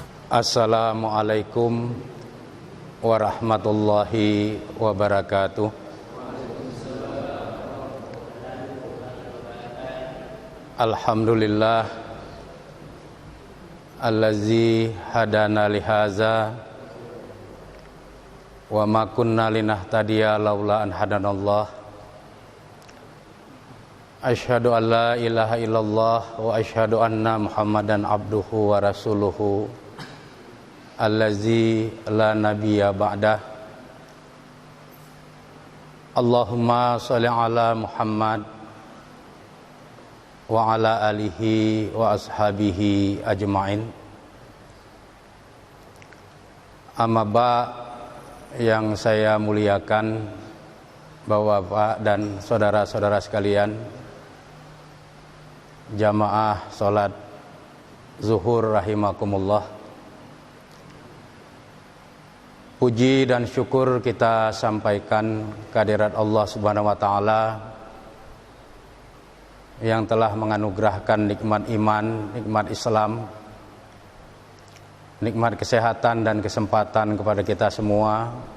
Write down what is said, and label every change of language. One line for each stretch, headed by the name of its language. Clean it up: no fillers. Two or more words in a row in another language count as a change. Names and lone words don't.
Arabic: السلام عليكم ورحمة الله وبركاته. الحمد لله الذي هدانا لهذا وما كنا لنهتدي لولا أن هدانا الله. أشهد أن لا إله إلا الله وأشهد أن محمدا عبده ورسوله الذي لا نبي بعده. اللهم صل على محمد وعلى آله وأصحابه أجمعين. أما بع,
Indonesian: yang saya muliakan Bapak dan saudara-saudara sekalian, jamaah salat zuhur rahimakumullah. Puji dan syukur kita sampaikan kehadirat Allah
Arabic: سبحانه وتعالى
Indonesian: yang telah menganugerahkan nikmat iman, nikmat Islam, nikmat kesehatan dan kesempatan kepada kita semua,